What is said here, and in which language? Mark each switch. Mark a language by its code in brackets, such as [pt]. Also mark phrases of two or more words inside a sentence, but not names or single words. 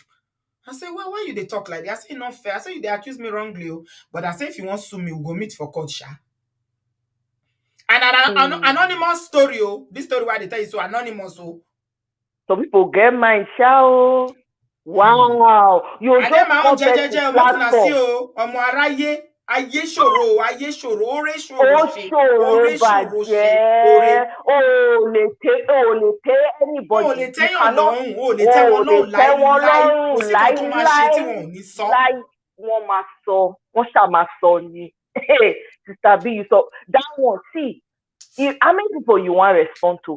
[pcm] I say, well, why you they talk like that? I say, not fair. I say, they accuse me wrongly. But I say, if you want to sue me, we'll go meet for court, sha. And an anonymous story, this story why they tell you so anonymous, So people get mine, sha. Wow. You and then my own [yo] jejeje, omo araye, aye shoro, ore [pcm] anybody. Sister B, so that one, see, how many people you want to respond to?